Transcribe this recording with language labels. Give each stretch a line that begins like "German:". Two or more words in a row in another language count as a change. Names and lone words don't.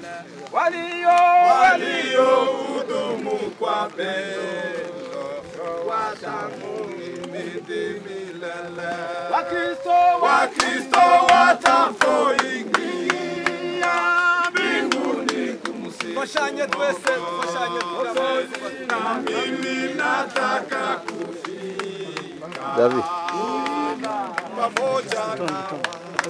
Swahili: Walio hudumu kwa pendo watamiliki milele. Wakristo watapoingia mbinguni kumsifu
Kinyarwanda: Tufashanye twese, tufashanye twese.
Swahili: na mimi nataka kufika David. pamoja na